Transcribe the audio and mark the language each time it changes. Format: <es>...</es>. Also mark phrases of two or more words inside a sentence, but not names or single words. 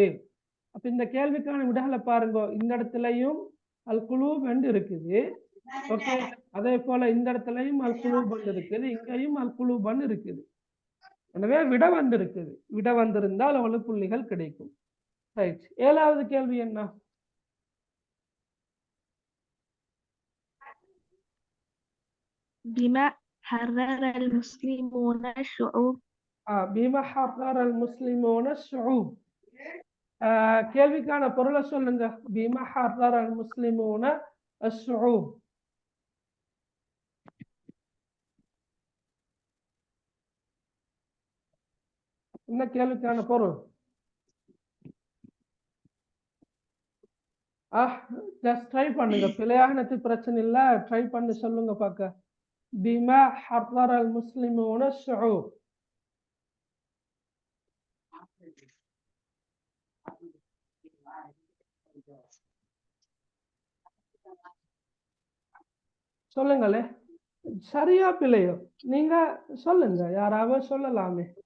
<ta>அப்ப இந்த கேள்விக்கான விடைகளை பாருங்க. இந்த இடத்துலயும்</ta> <ar>القلوب</ar> <ta>என்று இருக்குது. ஓகே, அதே போல இந்த இடத்துலயும்</ta> <ar>القلوب</ar> <ta>இருக்குது, இங்கேயும்</ta> <ar>القلوب</ar> <ta>இருக்குது. எனவே விட வந்திருக்குது. விட வந்திருந்தால் அவளுக்கு புள்ளிகள் கிடைக்கும். ரைட், ஏழாவது கேள்வி என்ன?</ta> <ar>بما حرر المسلمون الشعوب. بما حرر المسلمون الشعوب.</ar> <ta>கேள்விக்கான பொருளை சொல்லுங்க.</ta> <ar>بما حرر المسلمون الشعوب.</ar> <ta>என்ன கேள்விக்கான பொருள்?</ta> <en>just try</en> <ta>பண்ணுங்க. பிழையானது பிரச்சனை இல்ல, ட்ரை பண்ணி சொல்லுங்க பாக்க.</ta> <ar>بما حرر المسلمون الشعوب.</ar> <ta>சொல்லுங்களே, சரியா பிள்ளையோ நீங்க சொல்லுங்க, யாராவது சொல்லலாமே.</ta>